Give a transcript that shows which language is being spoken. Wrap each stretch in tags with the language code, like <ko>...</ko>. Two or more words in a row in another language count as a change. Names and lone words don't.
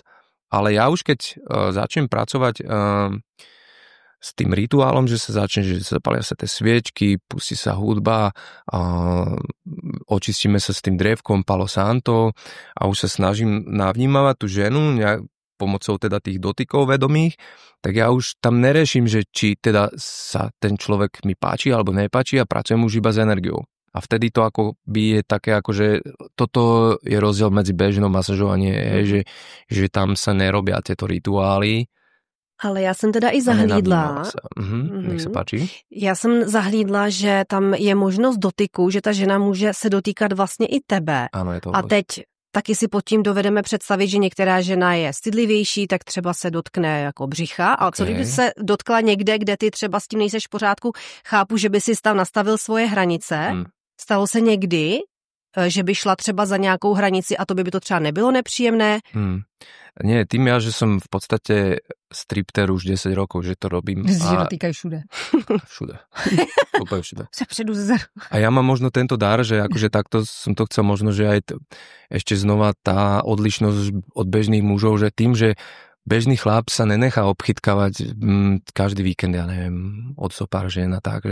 <sk>Ale ja už keď začnem pracovať s tým rituálom, že sa zapália sa tie sviečky, pustí sa hudba, očistíme sa s tým drevkom Palo Santo a už sa snažím navnímavať tú ženu pomocou teda tých dotykov vedomých, tak ja už tam neriešim, že či teda sa ten človek mi páči alebo nepáči a pracujem už iba s energiou. A vtedy to ako by je také ako, že toto je rozdiel medzi bežnou masážou a nie, že tam sa nerobia tieto rituály.</sk> <cs>Ale já jsem teda i zahlídla. Nech se páči. Já jsem zahlídla, že tam je možnost dotyku, že ta žena může se dotýkat vlastně i tebe. Ano, je to. A teď taky si pod tím dovedeme představit, že některá žena je stydlivější, tak třeba se dotkne jako břicha. A co kdyby se dotkla někde, kde ty třeba s tím nejseš v pořádku, chápu, že by si tam nastavil svoje hranice. Stalo se někdy, že by šla třeba za nějakou hranici a to by to třeba nebylo nepříjemné?</cs> <sk>Nie, tým ja, že som v podstate stripter už 10 rokov, že to robím. Že dotýkajú všude. Všude. Úplne všude. A ja mám možno tento dar, že akože takto som to chcel možno, že aj ešte znova tá odlišnosť od bežných mužov, že tým, že bežný chlap sa nenechá obchytkávať každý víkend, ja neviem, od pár žien a tak.</sk>